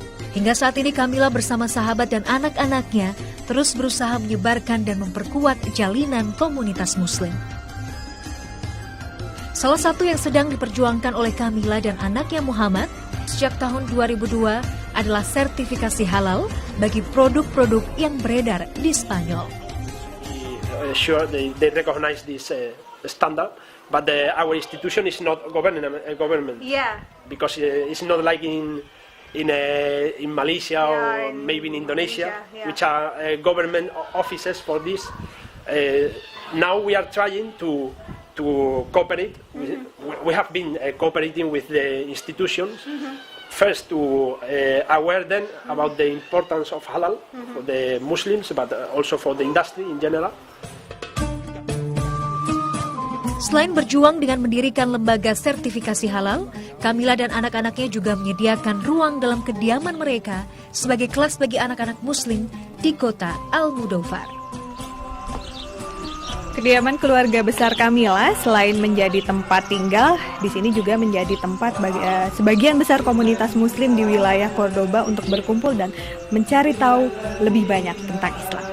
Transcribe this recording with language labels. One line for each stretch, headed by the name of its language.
Indonesian: Hingga saat ini Kamila bersama sahabat dan anak-anaknya terus berusaha menyebarkan dan memperkuat jalinan komunitas Muslim. Salah satu yang sedang diperjuangkan oleh Kamila dan anaknya Muhammad sejak tahun 2002 adalah sertifikasi halal bagi produk-produk yang beredar di Spanyol.
English: Sure, they recognize this standard, but our institution is not government. Yeah. Because it's not like in Malaysia or maybe in Indonesia, which are government offices for this. Now we are trying to cooperate. We have been cooperating with the institutions. First, to aware them about the importance of halal for the Muslims, but also for the industry in general.
Indonesian: Selain berjuang dengan mendirikan lembaga sertifikasi halal, Kamila dan anak-anaknya juga menyediakan ruang dalam kediaman mereka sebagai kelas bagi anak-anak Muslim di kota Almudóvar. Kediaman keluarga besar Kamila selain menjadi tempat tinggal, di sini juga menjadi tempat bagi sebagian besar komunitas Muslim di wilayah Cordoba untuk berkumpul dan mencari tahu lebih banyak tentang Islam.